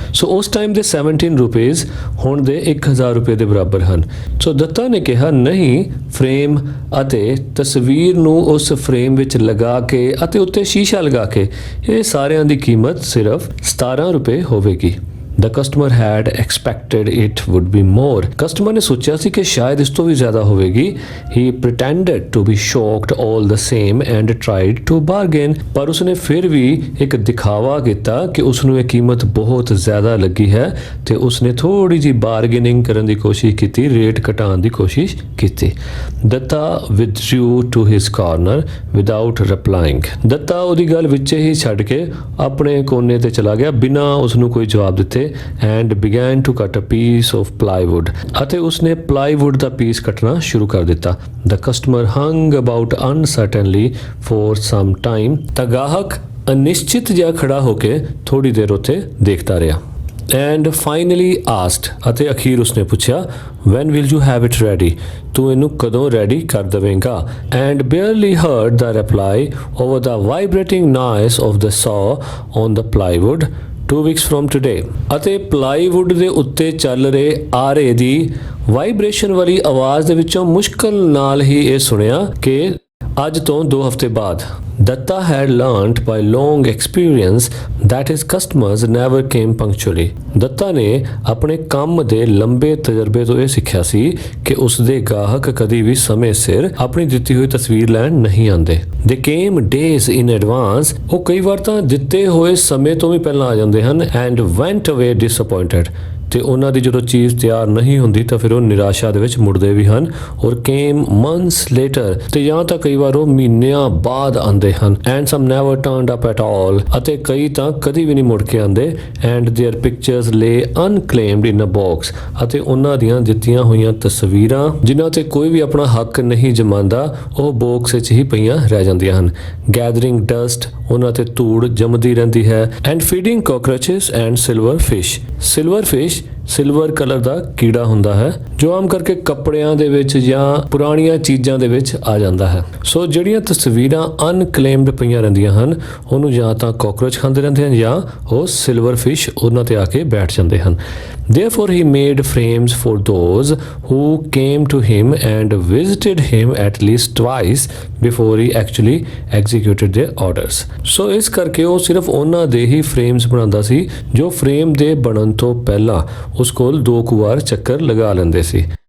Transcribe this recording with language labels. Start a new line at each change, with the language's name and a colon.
Punjabi: ਸੋ ਉਸ ਟਾਈਮ ਦੇ 17 rupees ਹੁਣ ਦੇ 1000 ਰੁਪਏ ਦੇ ਬਰਾਬਰ ਹਨ। ਸੋ ਦੱਤਾ ਨੇ ਕਿਹਾ ਨਹੀਂ, ਫਰੇਮ ਅਤੇ ਤਸਵੀਰ ਨੂੰ ਉਸ ਫਰੇਮ ਵਿੱਚ ਲਗਾ ਕੇ ਅਤੇ ਉੱਤੇ ਸ਼ੀਸ਼ਾ ਲਗਾ ਕੇ ਇਹ ਸਾਰਿਆਂ ਦੀ ਕੀਮਤ ਸਿਰਫ 17 ਰੁਪਏ ਹੋਵੇਗੀ।
English: The customer had expected it would be more।
Punjabi: Customer ਨੇ ਸੋਚਿਆ ਸੀ ਕਿ ਸ਼ਾਇਦ ਇਸ ਤੋਂ ਵੀ ਜ਼ਿਆਦਾ ਹੋਵੇਗੀ।
English: He pretended to be shocked all the same and tried to bargain।
Punjabi: ਪਰ ਉਸਨੇ ਫਿਰ ਵੀ ਇੱਕ ਦਿਖਾਵਾ ਕੀਤਾ ਕਿ ਉਸਨੂੰ ਇਹ ਕੀਮਤ ਬਹੁਤ ਜ਼ਿਆਦਾ ਲੱਗੀ ਹੈ ਤੇ ਉਸਨੇ ਥੋੜੀ ਜੀ ਬਾਰਗੇਨਿੰਗ ਕਰਨ ਦੀ ਕੋਸ਼ਿਸ਼ ਕੀਤੀ, ਰੇਟ ਘਟਾਉਣ ਦੀ ਕੋਸ਼ਿਸ਼ ਕੀਤੀ।
English: Datta withdrew to his corner without replying।
Punjabi: Dutta ਉਹਦੀ ਗੱਲ ਵਿੱਚ ਹੀ ਛੱਡ ਕੇ ਆਪਣੇ ਕੋਨੇ ਤੇ ਚਲਾ ਗਿਆ ਬਿਨਾਂ ਉਸਨੂੰ ਕੋਈ ਜਵਾਬ ਦਿੱਤੇ।
English: and began to cut a piece of plywood
Punjabi: ਅਤੇ ਉਸਨੇ plywood ਦਾ ਪੀਸ ਕੱਟਣਾ ਸ਼ੁਰੂ ਕਰ ਦਿੱਤਾ।
English: The customer hung about uncertainly for some time।
Punjabi: ਤਾਂ ਗਾਹਕ ਅਨਿਸ਼ਚਿਤ ਜਿਹਾ ਖੜਾ ਹੋ ਕੇ ਥੋੜੀ ਦੇਰ ਉੱਥੇ ਦੇਖਦਾ ਰਿਹਾ।
English: and finally asked
Punjabi: ਅਤੇ ਅਖੀਰ ਉਸਨੇ ਪੁੱਛਿਆ
English: when will you have it ready,
Punjabi: ਤੂੰ ਇਹਨੂੰ ਕਦੋਂ ਰੈਡੀ ਕਰ ਦੇਵੇਂਗਾ?
English: and barely heard the reply over the vibrating noise of the saw on the plywood 2 weeks from today।
Punjabi: ਅਤੇ ਪਲਾਈਵੁੱਡ ਦੇ ਉੱਤੇ ਚੱਲ ਰਹੇ ਆਰੇ ਦੀ ਵਾਈਬ੍ਰੇਸ਼ਨ ਵਾਲੀ ਆਵਾਜ਼ ਦੇ ਵਿੱਚੋਂ ਮੁਸ਼ਕਲ ਨਾਲ ਹੀ ਇਹ ਸੁਣਿਆ ਕਿ ਅੱਜ ਤੋਂ 2 ਹਫ਼ਤੇ ਬਾਅਦ।
English: Datta had learnt by long experience that his customers never came punctually।
Punjabi: Dutta ਨੇ ਆਪਣੇ ਕੰਮ ਦੇ ਲੰਬੇ ਤਜਰਬੇ ਤੋਂ ਇਹ ਸਿੱਖਿਆ ਸੀ ਕਿ ਉਸਦੇ ਗਾਹਕ ਕਦੀ ਵੀ ਸਮੇਂ ਸਿਰ ਆਪਣੀ ਦਿੱਤੀ ਹੋਈ ਤਸਵੀਰ ਲੈਣ ਨਹੀਂ ਆਉਂਦੇ।
English: They came days in advance।
Punjabi: ਉਹ ਕਈ ਵਾਰ ਤਾਂ ਦਿੱਤੇ ਹੋਏ ਸਮੇਂ ਤੋਂ ਵੀ ਪਹਿਲਾਂ ਆ ਜਾਂਦੇ ਹਨ।
English: and went away disappointed।
Punjabi: ਤੇ ਉਹਨਾਂ ਦੀ ਜਦੋਂ ਚੀਜ਼ ਤਿਆਰ ਨਹੀਂ ਹੁੰਦੀ ਤਾਂ ਫਿਰ ਉਹ ਨਿਰਾਸ਼ਾ ਦੇ ਵਿੱਚ ਮੁੜਦੇ ਵੀ ਹਨ। ਔਰ
English: came months later
Punjabi: ਤੇ ਜਾਂ ਤਾਂ ਕਈ ਵਾਰ ਉਹ ਮਹੀਨਿਆਂ ਬਾਅਦ ਆਉਂਦੇ ਹਨ।
English: and some never turned up at all
Punjabi: ਅਤੇ ਕਈ ਤਾਂ ਕਦੀ ਵੀ ਨਹੀਂ ਮੁੜ ਕੇ ਆਉਂਦੇ।
English: and their pictures lay unclaimed in a box
Punjabi: ਅਤੇ ਉਹਨਾਂ ਦੀਆਂ ਦਿੱਤੀਆਂ ਹੋਈਆਂ ਤਸਵੀਰਾਂ ਜਿਨ੍ਹਾਂ ਤੇ ਕੋਈ ਵੀ ਆਪਣਾ ਹੱਕ ਨਹੀਂ ਜਮਾਉਂਦਾ ਉਹ ਬਾਕਸ ਵਿੱਚ ਹੀ ਪਈਆਂ ਰਹਿ ਜਾਂਦੀਆਂ ਹਨ।
English: gathering dust
Punjabi: ਉਹਨਾਂ ਤੇ ਧੂੜ ਜੰਮਦੀ ਰਹਿੰਦੀ ਹੈ।
English: and feeding cockroaches and silver fish।
Punjabi: Silver fish silver colour ਦਾ ਕੀੜਾ ਹੁੰਦਾ ਹੈ ਜੋ ਆਮ ਕਰਕੇ ਕੱਪੜਿਆਂ ਦੇ ਵਿੱਚ ਜਾਂ ਪੁਰਾਣੀਆਂ ਚੀਜ਼ਾਂ ਦੇ ਵਿੱਚ ਆ ਜਾਂਦਾ ਹੈ। ਸੋ ਜਿਹੜੀਆਂ ਤਸਵੀਰਾਂ ਅਨਕਲੇਮਡ ਪਈਆਂ ਰਹਿੰਦੀਆਂ ਹਨ ਉਹਨੂੰ ਜਾਂ ਤਾਂ ਕਾਕਰੋਚ ਖਾਂਦੇ ਰਹਿੰਦੇ ਹਨ ਜਾਂ ਉਹ ਸਿਲਵਰ ਫਿਸ਼ ਉਹਨਾਂ ਤੇ ਆ ਕੇ ਬੈਠ ਜਾਂਦੇ ਹਨ।
English: Therefore he made frames for those who came to him and visited him at least twice before he actually executed their orders।
Punjabi: ਸੋ ਇਸ ਕਰਕੇ ਉਹ ਸਿਰਫ ਉਹਨਾਂ ਦੇ ਹੀ ਫਰੇਮਸ ਬਣਾਉਂਦਾ ਸੀ ਜੋ ਫਰੇਮ ਦੇ ਬਣਨ ਤੋਂ ਪਹਿਲਾਂ ਉਸ ਕੋਲ 2 ਕੁ ਵਾਰ ਚੱਕਰ ਲਗਾ ਲੈਂਦੇ ਸੀ।